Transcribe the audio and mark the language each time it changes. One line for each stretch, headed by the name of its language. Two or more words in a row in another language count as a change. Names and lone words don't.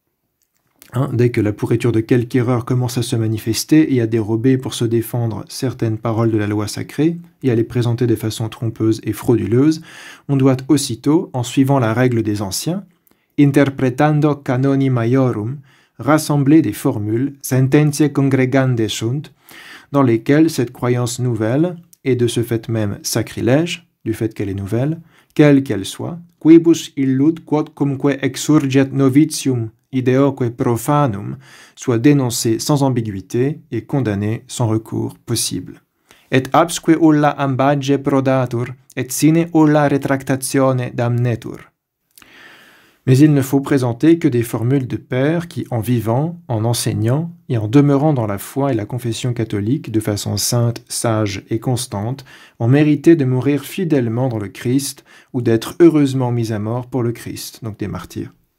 French: Dès que la pourriture de quelque erreur commence à se manifester et à dérober pour se défendre certaines paroles de la loi sacrée et à les présenter de façon trompeuse et frauduleuse, on doit aussitôt, en suivant la règle des anciens,
Latin: interpretando canoni maiorum,
French: rassembler des formules,
Latin: sententiae congregande sunt,
French: dans lesquelles cette croyance nouvelle, et de ce fait même sacrilège, du fait qu'elle est nouvelle, quelle qu'elle soit,
Latin: quibus illud quodcumque exurget novitium ideoque profanum,
French: soit dénoncé sans ambiguïté et condamné sans recours possible.
Latin: Et absque ulla ambage prodatur, et sine ulla retractatione damnetur.
French: Mais il ne faut présenter que des formules de pères qui, en vivant, en enseignant et en demeurant dans la foi et la confession catholique de façon sainte, sage et constante, ont mérité de mourir fidèlement dans le Christ ou d'être heureusement mis à mort pour le Christ, donc des martyrs.